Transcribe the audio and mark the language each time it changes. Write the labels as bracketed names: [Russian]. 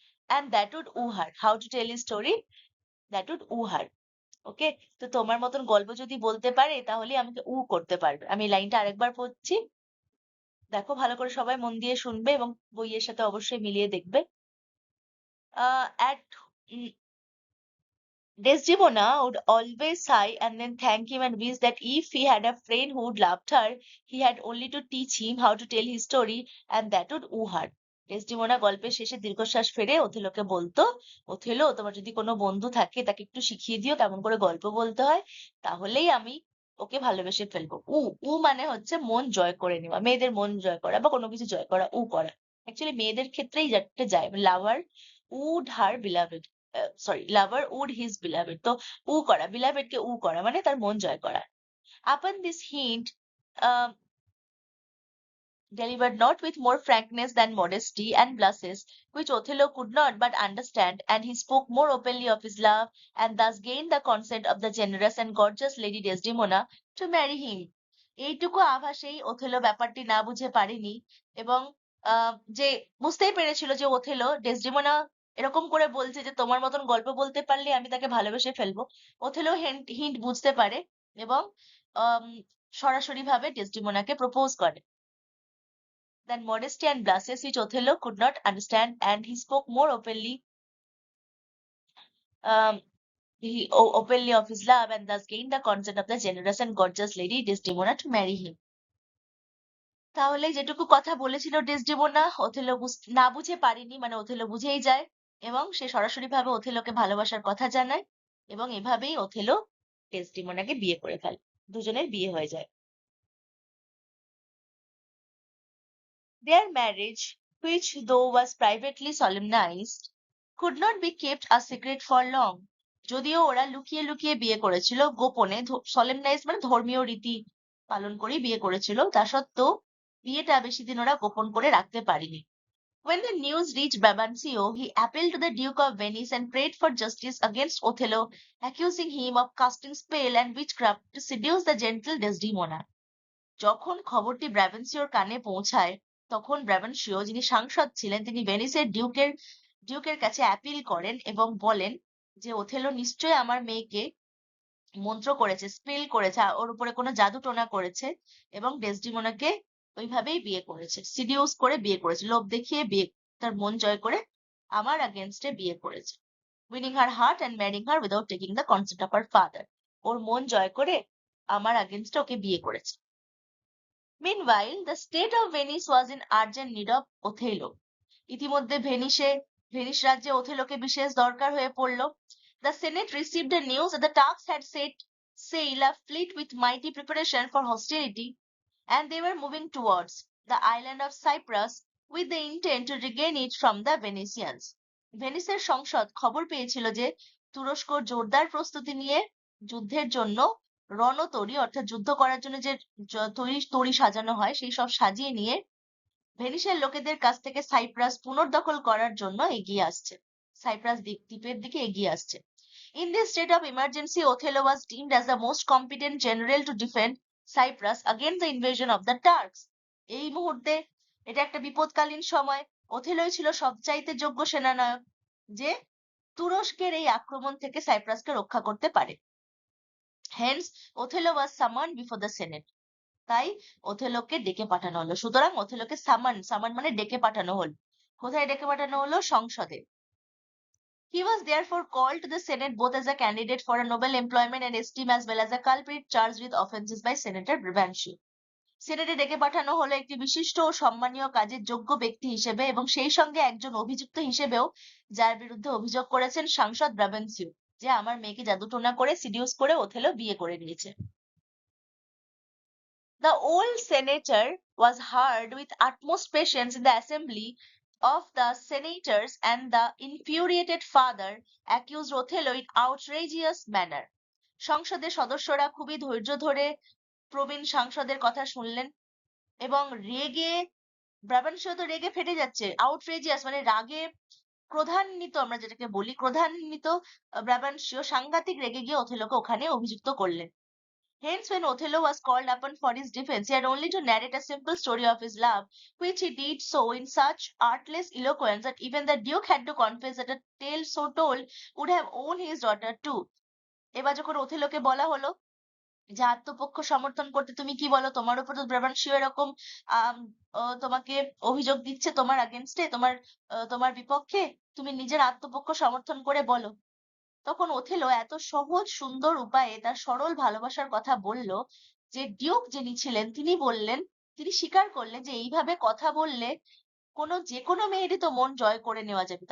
[English] and that would woo her. How to tell a story? That would woo her. [Bangla] ওকে, তো তোমার মতন গল্প যদি বলতে পারে তাহলে আমাকে করতে পারবে। আমি লাইনটা আরেকবার পড়ছি, দেখো ভালো করে, সবাই মন দিয়ে শুনবে এবং বইয়ের সাথে অবশ্যই মিলিয়ে দেখবে। [English] At Desdemona would always sigh and then thank him and wish that if he had a friend who would loved her, he had only to teach him how to tell his story and that would woo her. [Bangla] Desdemona গল্পের শেষে দীর্ঘশ্বাস ফেলে ওথেলোকে বলতো, Othello, তোমার যদি কোনো বন্ধু থাকে তাকে একটু শিখিয়ে দিও কেমন করে গল্প বলতে হয়, তাহলেই আমি ওকে ভালোবেসে ফেলবো। মানে হচ্ছে মন জয় করে নেওয়া, মেয়েদের মন জয় করা বা কোনো কিছু জয় করা, করা। অ্যাকচুয়ালি মেয়েদের ক্ষেত্রেই যাতে যায়, [English] Lover would her beloved, lover would his beloved. [Bangla] তো করা, বিলাভেড কে করা মানে তার মন জয় করা। [English] Upon this hint, uh, delivered not with more frankness than modesty and blushes, which Othello could not but understand, and he spoke more openly of his love, and thus gained the consent of the generous and gorgeous Lady Desdemona to marry him. [Bangla] এইটুকু আভাসেই Othello ব্যাপারটি না বুঝে পারেনি, এবং যে বুঝতেই পেরেছিল যে ওথেলো ডেসডেমোনা এরকম করে বলছে যে তোমার মতন গল্প বলতে পারলে আমি তাকে ভালোবেসে ফেলবো। ওথেলো হিন্ট বুঝতে পারে এবং সরাসরি ভাবে ডেসডেমোনাকে প্রপোজ করে। [English] Than modesty and blushes, which Othello could not understand, and he spoke more um, openly of his love, and thus gained the consent of the generous and gorgeous Lady Desdemona to marry him. [Bangla] তাহলে যেটুকু কথা বলেছিল ডেসডেমোনা, Othello না বুঝে পারেনি, মানে Othello বুঝেই যায় এবং সে সরাসরি ভাবে ওথেলোকে ভালোবাসার কথা জানায়, এবং এভাবেই ওথেলো ডেসডেমোনাকে বিয়ে করে ফেলে, দুজনের বিয়ে হয়ে যায়। [English] Their marriage, which though was privately solemnized, could not be kept a secret for long. [Bangla] যদিও ওরা লুকিয়ে লুকিয়ে বিয়ে করেছিল, গোপনে, সলেমনাইজ মানে ধর্মীয় রীতি পালন করে বিয়ে করেছিল, তা সত্ত্বেও বিয়েটা বেশি দিন ওরা গোপন করে রাখতে পারেনি। [English] When the news reached Brabantio, he appealed to the Duke of Venice and prayed for justice against Othello, accusing him of casting spell and witchcraft to seduce the gentle Desdemona. [Bangla] যখন খবরটি ব্রাভেন্সিওর কানে পৌঁছায়, তখন ব্রাভেন্সিও, যিনি সাংসদ ছিলেন, তিনি ভেনিসের ডিউকের কাছে অ্যাপিল করেন এবং বলেন যে ওথেলো নিশ্চয়ই আমার মেয়েকে মন্ত্র করেছে, স্পেল করেছে, ওর উপরে কোনো জাদু টোনা করেছে এবং ডেসডিমোনাকে ওইভাবেই বিয়ে করেছে, সিডিউস করে বিয়ে করেছে, লোভ দেখিয়ে বিয়ে, তার মন জয় করে আমার আগেনস্টে বিয়ে করেছে। [English] Winning her heart and marrying her without taking the consent of her father. [Bangla] ওর মন জয় করে আমার আগেনস্টে ওকে বিয়ে করেছে। [English] Meanwhile, the state of Venice was in urgent need of Othello. [Bangla] ইতিমধ্যে ভেনিস রাজ্যে ওথেলোকে বিশেষ দরকার হয়ে পড়ল। [English] The Senate received the news that the Turks had set sail a fleet with mighty preparation for hostility, and they were moving towards the island of Cyprus with the intent to regain it from the Venetians. [Bangla] ভেনিসের সংসদ খবর পেয়েছিল যে তুরস্ক জোরদার প্রস্তুতি নিয়ে যুদ্ধের জন্য রণতরী অর্থাৎ যুদ্ধ করার জন্য যে তরী সাজানো হয় সেই সব সাজিয়ে নিয়ে ভেনিসের লোকেদের কাছ থেকে সাইপ্রাস পুনর্দখল করার জন্য এগিয়ে আসছে, সাইপ্রাস দ্বীপের দিকে এগিয়ে আসছে। [English] In this state of emergency, Othello was deemed as the most competent general to defend Cyprus against the invasion of the Turks. [Bangla] এই মুহূর্তে এটা একটা বিপদকালীন সময়, ওথেলোই ছিল সবচাইতে যোগ্য সেনানায়ক যে তুরস্কের এই আক্রমণ থেকে সাইপ্রাসকে রক্ষা করতে পারে। [English] Hence, Othello was summoned before the Senate. [Bangla] তাই ওথেলোকে ডেকে পাঠানো হলো। সুতরাং ওথেলোকে সামান মানে ডেকে পাঠানো হলো। কোথায় ডেকে পাঠানো হলো? সংসদে। [English] He was therefore called to the Senate both as a candidate for a noble employment and esteem as well as a culprit charged with offences by Senator Brabantio. [Bangla] সেনেটে ডেকে পাঠানো হলো একটি বিশিষ্ট ও সম্মানীয় কাজের যোগ্য ব্যক্তি হিসেবে এবং সেই সঙ্গে একজন অভিযুক্ত হিসেবেও, যার বিরুদ্ধে অভিযোগ করেছেন সাংসদ ব্রাবেন্সিও, যে আমার মেয়েকে জাদুটোনা করে সিডিউস করে ওথেলো বিয়ে করে নিয়েছে। [English] The old senator was heard with utmost patience in the assembly of the senators, and the infuriated father accused Othello in outrageous manner. [Bangla] সংসদের সদস্যরা খুবই ধৈর্য ধরে প্রবীণ সাংসদের কথা শুনলেন এবং রেগে, ব্রাবানসিও তো রেগে ফেটে যাচ্ছে, আউটরেজিয়াস মানে রাগে ক্রোধান্বিত, আমরা যেটাকে বলি ক্রোধান্বিত, ব্রাবানসিও সাংঘাতিক রেগে গিয়ে ওথেলোকে ওখানে অভিযুক্ত করলেন। [English] Hence, when Othello was called upon for his defense, he had only to narrate a simple story of his love, which he did so in such artless eloquence that even the Duke had to confess that a tale so told would have owned his daughter too. [Bangla] এবার যখন ওথেলোকে বলা হলো যে আত্মপক্ষ সমর্থন করতে, তুমি কি বলো, তোমার উপর তো ব্রাবানসিও এরকম তোমাকে অভিযোগ দিচ্ছে, তোমার আগেনস্টে, তোমার বিপক্ষে, তুমি নিজের আত্মপক্ষ সমর্থন করে বলো। তখন ওথেলো এত সহজ সুন্দর উপায়ে তার সরল ভালোবাসার কথা বলল যে ডিউক যিনি ছিলেন তিনি বললেন, তিনি স্বীকার করলেন যে এইভাবে কথা বললে যে কোনো মেয়েরই তো মন জয় করে নেওয়া যাবে।